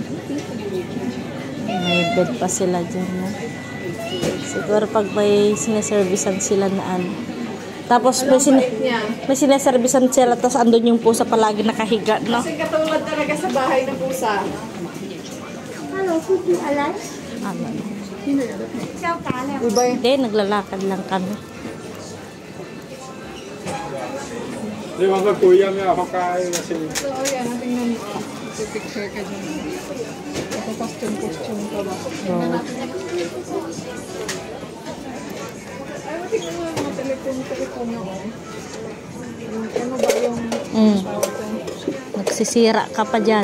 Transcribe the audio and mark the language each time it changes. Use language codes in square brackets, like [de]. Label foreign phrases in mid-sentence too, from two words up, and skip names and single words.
[tl] May bed pa sila dyan. No? Siguro pag may sineservisan sila na ano. Tapos may sineservisan sila, tapos andun yung pusa palagi nakahiga, no? Kasi katulad talaga sa bahay ng pusa. Hello, Cookie Alive. Ano? [vi] Chào cả nè. [tl] Iba yun. Hindi, naglalakad lang kami. [yue] 你揾個背音啊，仆街先。 [tl] So, ayan. Tingnan mo. Picture ka dyan. Ito costume ka ba? Oh. Ay, tingnan mo yung mga telephone na oh. Ano ba yung... Nagsisira ka pa dyan.